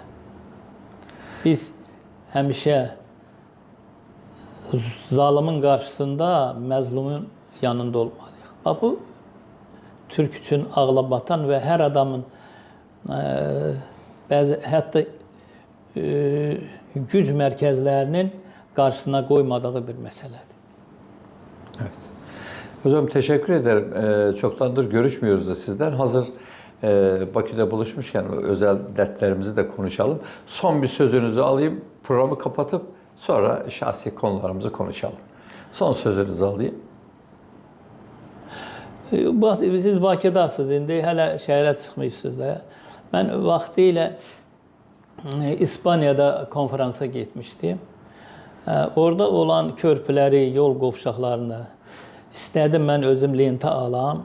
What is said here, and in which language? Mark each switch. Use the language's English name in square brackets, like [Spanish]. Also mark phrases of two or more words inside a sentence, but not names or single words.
[Azerbaijani] Biz həmişə zalimin qarşısında məzlumun yanında olmalıyıq. Bu, Türk üçün ağlabatan və hər adamın bəzi, hətta güc mərkəzlərinin qarşısına qoymadığı bir məsələdir. [Turkish] Evet. Hocam teşekkür ederim. Çoktandır görüşmüyoruz da sizden. Hazır Bakü'de buluşmuşken özel dertlerimizi de konuşalım. Son bir sözünüzü alayım, programı kapatıp sonra şahsi konularımızı konuşalım. Son sözünüzü alayım. [Azerbaijani] Siz Bakıdasınız indi, hələ şəhərə çıxmışsınız da. Mən vaxtilə İspaniyada konferansa getmişdim. Orada olan körpüləri, yol qovşaqlarını istədim mən özüm lentə alam.